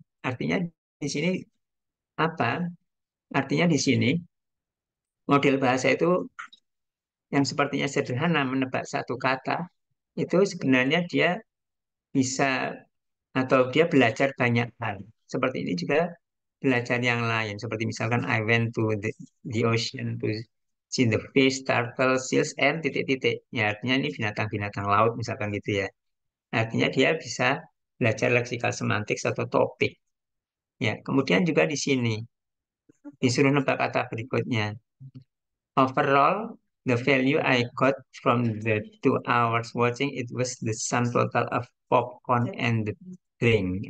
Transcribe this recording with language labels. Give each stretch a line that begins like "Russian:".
Indonesian: Artinya di sini apa? Artinya di sini model bahasa itu yang sepertinya sederhana menebak satu kata itu sebenarnya dia bisa atau dia belajar banyak hal. Seperti ini juga belajar yang lain.
English: Seperti misalkan I went to the ocean to see the fish, turtle, seals, and titik-titik.
Indonesian: Ya, artinya ini binatang-binatang laut misalkan gitu ya. Artinya dia bisa belajar leksikal semantik atau topik. Ya, kemudian juga di sini disuruh nebak kata berikutnya.
English: Overall, the value I got from the 2 hours watching it was the sum total of popcorn and the drink.